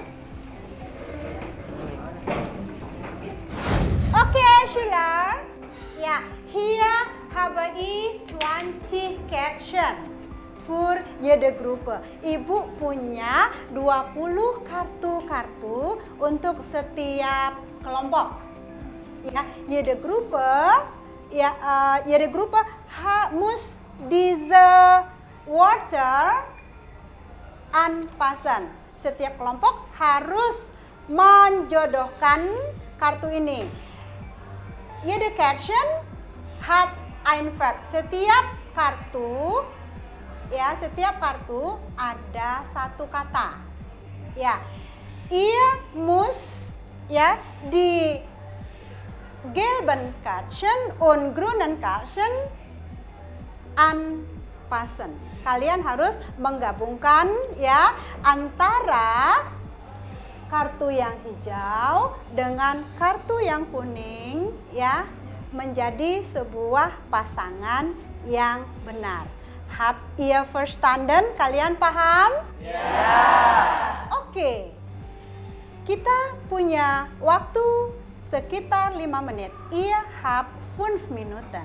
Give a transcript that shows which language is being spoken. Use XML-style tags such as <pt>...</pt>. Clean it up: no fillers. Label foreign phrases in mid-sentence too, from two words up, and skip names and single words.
<id>Oke,</id> <de>Schüler. Ja, hier habe ich 20 Kärtchen für jede Gruppe.</de> <id>Ibu punya 20 kartu-kartu untuk setiap kelompok.</id> <de>Ja, jede Gruppe muss diese Wörter anpassen.</de> <id>Setiap kelompok harus menjodohkan kartu ini.</id> <de>Jede Kärtchen hat ein Verb.</de> <id>Setiap kartu ada satu kata. Ya,</id> <de>ihr muss ya di gelben Kärtchen und grünen Kärtchen anpassen.</de> <id>kalian harus menggabungkan ya antara kartu yang hijau dengan kartu yang kuning ya menjadi sebuah pasangan yang benar.</id> <de>Habt ihr verstanden?</de> <id>Kalian paham? Ya. Oke. Kita punya waktu sekitar 5 menit.</id> <de>Ihr habt 5 Minuten.</de>